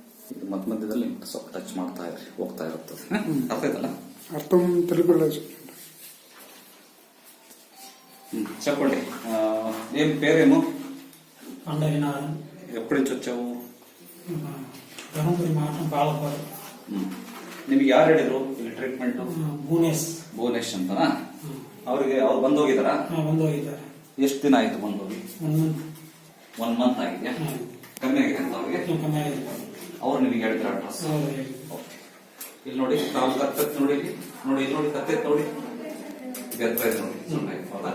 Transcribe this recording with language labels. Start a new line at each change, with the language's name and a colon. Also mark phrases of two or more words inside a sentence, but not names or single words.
Kannada: ಇದು ಮಧ್ಯದಲ್ಲಿ ಸ್ವಲ್ಪ ಟಚ್ ಮಾಡ್ತಾ ಇದ್ರಿ ಹೋಗ್ತಾ ಇರುತ್ತದೆ. ಅರ್ಥ ಆಯ್ತಲ್ಲ?
Telugu: అర్థం తెలుగులో చెప్పండి. ఏం పేరేమో? పండగనారాయణ. ఎప్పటి నుంచి వచ్చావు? ధర్మపురి మాట పాలపాడు.
Kannada: ನಿಮಗೆ ಯಾರು ಹೇಳಿದ್ರು ಇಲ್ಲಿ ಟ್ರೀಟ್ಮೆಂಟ್? ಭುವನೇಶ್ ಅಂತನಾ? ಅವ್ರಿಗೆ ಅವ್ರು ಬಂದೋಗಿದಾರಾ? ಬಂದೋಗಿದ್ದಾರೆ. ಎಷ್ಟು ದಿನ ಆಯ್ತು ಬಂದೋಗಿ? 1 ಮಂತ್ ಆಗಿದೆಯಾ? ಕಮ್ಮಿ ಆಗಿದೆ ಅಂತ ಅವ್ರಿಗೆ? ಕಮ್ಮಿ ಆಗಿದೆ. ಅವ್ರು ನಿಮಗೆ ಹೇಳಿದ್ರ ಅಡ್ರೆಸ್? ಇಲ್ಲಿ ನೋಡಿ, ನಾವು ಕತ್ತೆತ್ ನೋಡಿ, ನೋಡಿ ಇಲ್ಲಿ ನೋಡಿ, ಕತ್ತೆತ್ ನೋಡಿ, ಎತ್ತರ ಇದೆ ನೋಡಿ, ಹೌದಾ?